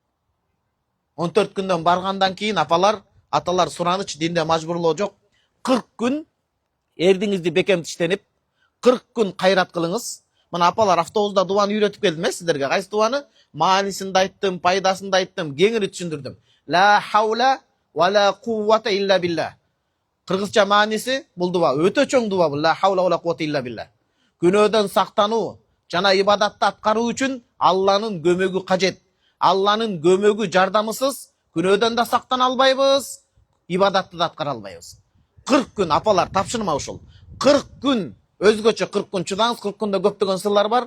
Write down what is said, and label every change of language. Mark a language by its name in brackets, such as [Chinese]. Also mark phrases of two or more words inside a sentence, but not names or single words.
[Kyrgyz] 14 күндөн баргандан кийин апалар, аталар суранычы динде мажбурлоо жок. 40 күн эрдиңизди бекем тиштенип, 40 күн кайрат кылыңыз. Мына апалар автобуста дуаны үйрөтүп келдим сиздерге. Кайсы дуаны? Маанисин да айттым, пайдасын да айттым, кеңири түшүндүрдүм. [Arabic] لا حول ولا قوة إلا بالله. [Kyrgyz] Кыргызча мааниси бул дуа өтө чоң дуа бул. [Arabic] لا حول ولا قوة إلا بالله. [Kyrgyz] Күнөөдөн сактануу жана ибадатты аткаруу үчүн Алланын көмөгү кажет. Алланын көмөгү жардамысыз күнөөдөн да сактана албайбыз, ибадатты да аткара албайбыз. 40 күн апалар тапшырма ушул. 40 күн өзгөчө 40 күн чыдаңыз, 40 күндө көптөгөн сырлар бар.